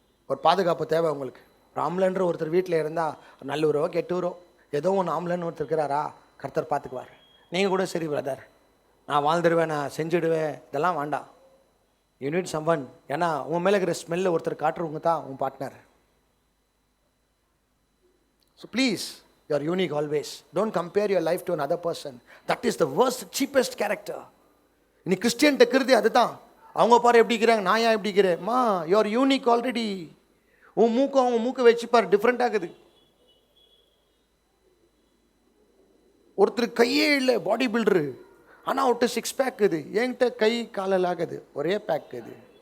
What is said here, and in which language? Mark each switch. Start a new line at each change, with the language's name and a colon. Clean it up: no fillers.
Tamil: ஒரு பாதுகாப்பு தேவை உங்களுக்கு. ஒரு ஆம்பளைன்ற ஒருத்தர் வீட்டில் இருந்தால் நல்லூரோ கெட்டூரோ ஏதோ ஒன்று ஆம்பளைன்னு ஒருத்தர் இருக்கிறாரா, கர்த்தர் பார்த்துக்குவார். நீங்கள் கூட சரி பிரதர், நான் வாழ்ந்துடுவேன், நான் செஞ்சுடுவேன், இதெல்லாம் வேண்டாம்.
English: You need someone.
Tamil: ஏன்னா உன் மேலே இருக்கிற ஸ்மெல்ல ஒருத்தர் காட்டுறவங்க தான் உன் partner. So please
English: You are unique always. Don't compare your life to another person. That is the worst, cheapest character.
Tamil: நீ கிறிஸ்டியன் இருக்கிறது அதுதான். அவங்க பாரு எப்படி இருக்கிறாங்க, நான் ஏன் எப்படி இருக்கிறேன்? மா,
English: You are unique already.
Tamil: உன் மூக்கம் அவங்க மூக்கை வச்சு பாரு, டிஃப்ரெண்ட் ஆகுது. ஒருத்தர் கையே இல்லை, பாடி பில்டரு, ஆனால் அவர்கிட்ட 6 பேக் இது, என்கிட்ட கை காலில் ஆகுது, ஒரே பேக் இது.